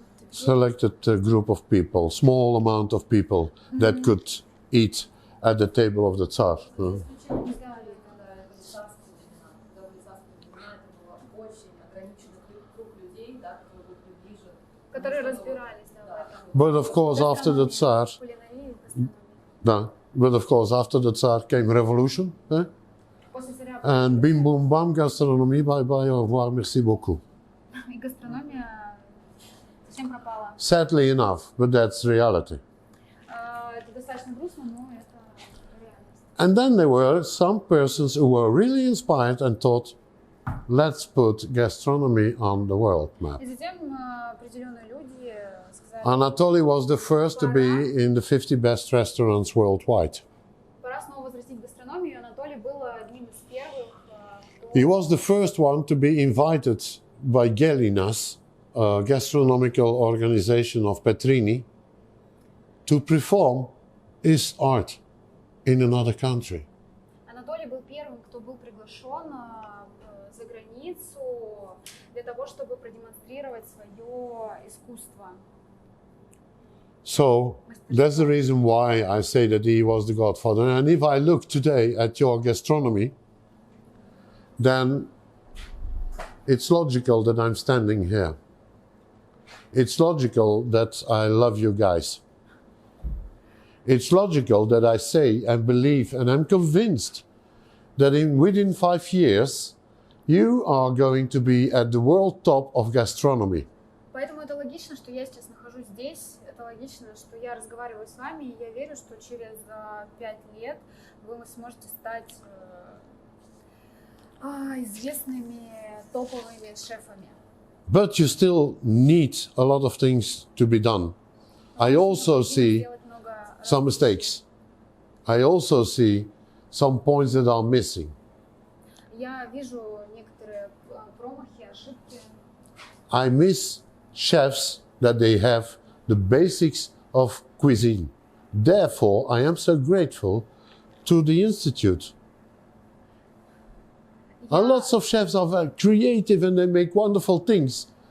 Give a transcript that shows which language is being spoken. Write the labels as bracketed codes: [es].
[en] Selected group of people, small amount of people that could eat at the table of the Tsar. [ru] Исключение сделали, когда это были царские времена. Когда были царские времена, это был очень ограниченный круг людей, да, которые были ближе. которые разбирались в этом. [en] But of course, after the Tsar, [ru] Кулинарии, гастрономии. [en] but of course, after the Tsar came revolution, [ru] После царя [en] and bim boom bam, gastronomy, bye bye, [fr] au revoir, merci beaucoup. [ru] и гастрономия совсем пропала. [en] Sadly enough, but that's reality. [ru] Это достаточно грустно, но это реальность. [en] And then there were some persons who were really inspired and thought, let's put gastronomy on the world map. [ru] И затем определенные люди сказали, [en] Anatoly was the first to be in the 50 best restaurants worldwide. [ru] пора снова возвратить гастрономию. Анатолий был одним из первых, [en] He was the first one to be invited by Gelinas, a gastronomical organization of Petrini, to perform his art in another country. [ru] Анатолий был первым, кто был приглашен за границу для того, чтобы продемонстрировать свое искусство. [en] So that's the reason why I say that he was the godfather. And if I look today at your gastronomy, then it's logical that I'm standing here. It's logical that I love you guys. It's logical that I say and believe and I'm convinced that within 5 years you are going to be at the world top of gastronomy. [ru] Поэтому это логично, что я сейчас нахожусь здесь. Это логично, что я разговариваю с вами, и я верю, что через 5 лет вы сможете стать известными топовыми шефами. [en] But you still need a lot of things to be done. I also see some mistakes. I also see some points that are missing. [ru] Я вижу некоторые промахи, ошибки. [en] I miss chefs that they have the basics of cuisine. Therefore, I am so grateful to the Institute. Lots of chefs are very creative and they make wonderful things.